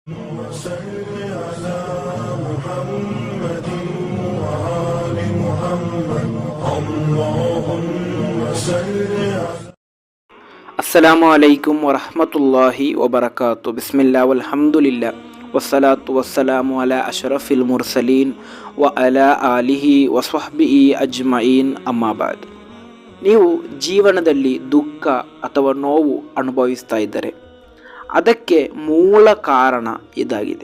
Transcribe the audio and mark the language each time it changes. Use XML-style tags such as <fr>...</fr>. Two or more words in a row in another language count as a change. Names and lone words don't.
<ar>وصل على محمد وآل محمد اللهم صل على السلام عليكم ورحمة الله وبركاته. بسم الله والحمد لله والصلاة والسلام على أشرف المرسلين وعلى آله وصحبه أجمعين أما بعد.</ar> <kn>ನೀವು ಜೀವನದಲ್ಲಿ ದುಃಖ ಅಥವಾ ನೋವು ಅನುಭವಿಸ್ತಾ ಇದ್ದರೆ ಅದಕ್ಕೆ ಮೂಲ ಕಾರಣ ಇದಾಗಿದೆ.</kn>